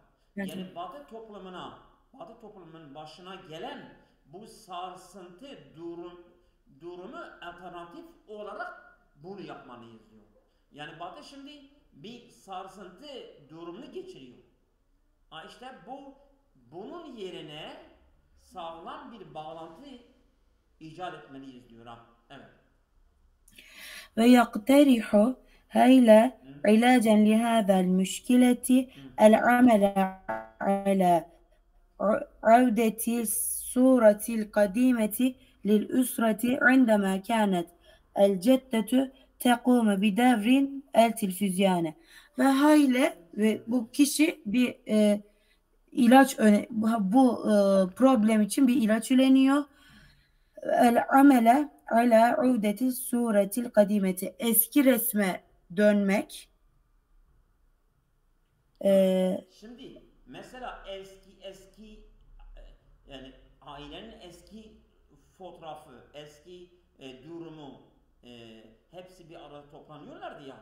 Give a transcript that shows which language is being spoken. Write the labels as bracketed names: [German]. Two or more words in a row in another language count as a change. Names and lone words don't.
[Turkish] Yani Batı toplumunun başına gelen bu sarsıntı durumu alternatif olarak bunu yapmalıyız diyor. Yani Batı şimdi bir sarsıntı durumunu geçiriyor. İşte bunun yerine sağlam bir bağlantı icat etmeliyiz diyor. Evet. [Arabic] ويقترح هيلا علاجا لهذا المشكلة العمل على عودة الصورة القديمة للأسرة عندما كانت الجدة تقوم بدور التلفزيون. [Turkish] Ve hayli ve bu kişi bir bu problem için bir ilaç üreniyor. [Arabic] العمل على عودة الصورة القديمة, [Turkish] eski resme dönmek. Şimdi mesela eski yani ailenin eski fotoğrafı, eski durumu hepsi bir arada toplanıyorlardı ya.